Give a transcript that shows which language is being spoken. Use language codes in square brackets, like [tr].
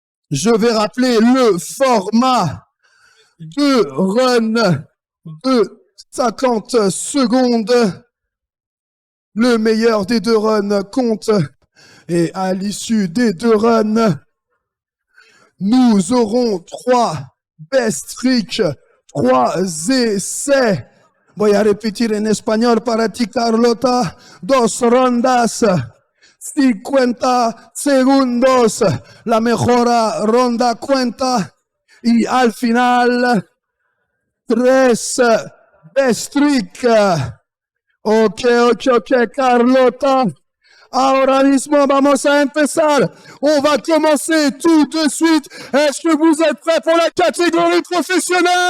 [fr] Je vais rappeler le format de run de 50 secondes. Le meilleur des 2 runs compte. Et à l'issue des 2 runs, nous aurons 3 best tricks, 3 essais. [es] Voy a repetir en español para ti, Carlota. 2 rondas, 50 segundos. La mejor ronda cuenta. Y al final, 3 best tricks. Ok, Carlota. Ahora mismo vamos a empezar. [fr] On va commencer tout de suite. Est-ce que vous êtes prêts pour la catégorie professionnelle?